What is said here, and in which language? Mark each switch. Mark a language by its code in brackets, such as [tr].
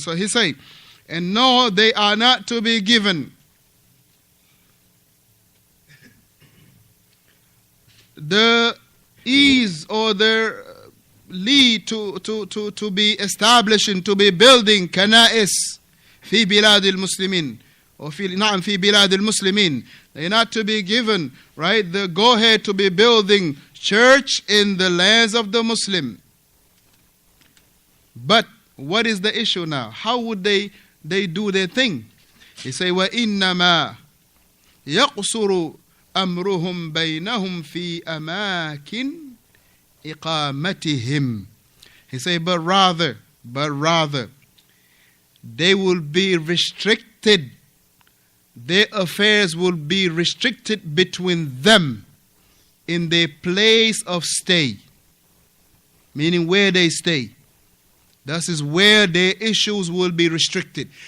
[en] So he say, and no, they are not to be given the ease or their lead to be establishing, to be building [ar] kana'is fi bilad al-muslimin, [en] or fi bilad al-muslimin. They're not to be given, right, the go ahead to be building church in the lands of the Muslim. But what is the issue now? How would they do their thing? He say, [ar] وَإِنَّمَا يَقْصُرُ أَمْرُهُمْ بَيْنَهُمْ فِي أَمَاكِنْ إِقَامَتِهِمْ. [en] He say, but rather, they will be restricted. Their affairs will be restricted between them in their place of stay. Meaning where they stay. That is where their issues will be restricted.